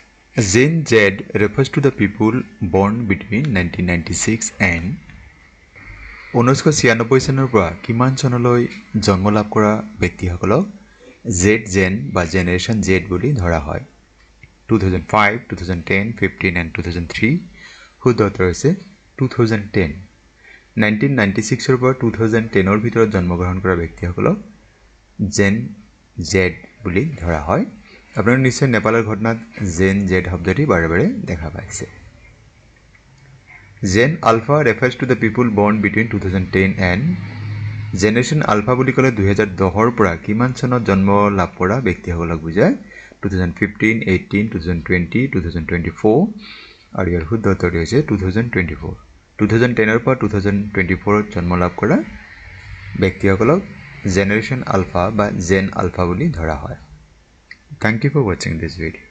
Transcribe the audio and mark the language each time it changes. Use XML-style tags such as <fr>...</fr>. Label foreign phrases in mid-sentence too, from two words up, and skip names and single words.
<en>Gen Z refers to the people born between 1996 and 1996</en> <as>চনৰ পৰা কিমান চনলৈ জন্ম লাভ কৰা ব্যক্তিসকলক জেড জেন বা জেনেৰেশ্যন জেড বুলি ধৰা হয় 2005, 2010, 15 and 2003 শুদ্ধ উত্তৰ হৈছে 2010 1996 পৰা 2010 ভিতৰত জন্মগ্ৰহণ কৰা ব্যক্তিসকলক জেন জেড বুলি ধৰা হয় আপোনালোকে নিশ্চয় নেপালৰ ঘটনাত জেন জেড শব্দটি বাৰে বাৰে দেখা পাইছে</as> <en>Gen Alpha refers to the people born between 2010 and</en> <as>Generation Alpha বুলি ক'লে 2010 ৰ পৰা কিমান চনত জন্ম লাভ কৰা ব্যক্তিসকলক বুজায় 2015, 18, 2020, 2024 আৰু ইয়াৰ শুদ্ধ উত্তৰ হৈছে 2024 2010 ৰ পৰা 2024 ত জন্ম লাভ কৰা ব্যক্তিসকলক Generation Alpha বা Gen Alpha বুলি ধৰা হয়</as> <en>Thank you for watching this video</en>